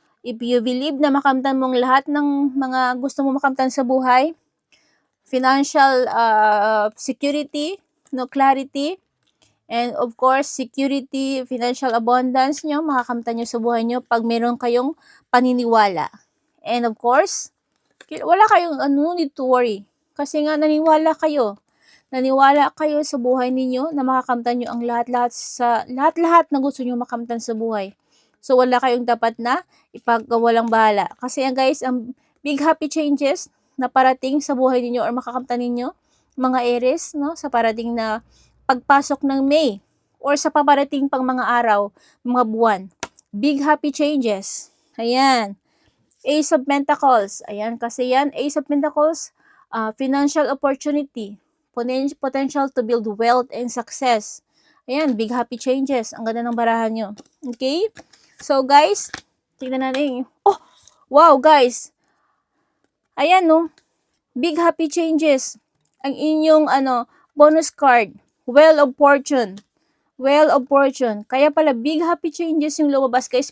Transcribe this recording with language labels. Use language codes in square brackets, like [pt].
[tl] If you believe na makamtan mong lahat ng mga gusto mo makamtan sa buhay, [en] financial security, no, clarity, and of course, security, financial abundance [tl] nyo, makakamtan nyo sa buhay nyo pag meron kayong paniniwala. [en] And of course, [tl] wala kayong [en] need to worry. [tl] Kasi nga naniwala kayo sa buhay ninyo na makakamtan nyo ang lahat-lahat na gusto nyo makamtan sa buhay. So, wala kayong dapat na ipagwalang bahala. Kasi guys, ang [en] big happy changes [tl] na parating sa buhay ninyo or makakamtan ninyo, mga Aries, no, sa parating na pagpasok ng May or sa paparating pang mga araw, mga buwan. [en] Big happy changes. Ayan. Ace of Pentacles. [tl] Ayan, kasi yan, [en] Ace of Pentacles, financial opportunity, potential to build wealth and success. Ayan, big happy changes. [tl] Ang ganda ng barahan nyo. [en] Okay? So, guys, [tl] tignan natin. [en] Oh, wow, guys. Ayan, no. Big happy changes. [tl] Ang inyong, [en] bonus card. Wheel of Fortune. Wheel of Fortune. [tl] Kaya pala, [en] big happy changes [tl] yung lumabas, [en] guys.